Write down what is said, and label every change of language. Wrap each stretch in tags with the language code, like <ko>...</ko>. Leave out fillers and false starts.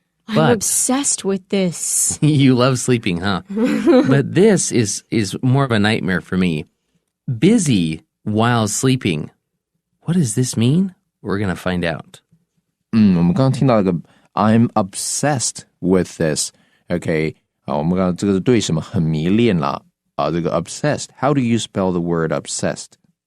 <en>I'm obsessed with this. You love sleeping, huh? But this is more of a nightmare for me. Busy while sleeping. What does this mean? We're going to find out.</en> <zh>我们刚刚听到一个</zh> <en>I'm obsessed with this. Okay.</en> <zh>我们刚刚这个是对什么很迷恋啦。</zh> <en>这个 obsessed. How do you spell the word obsessed?</en>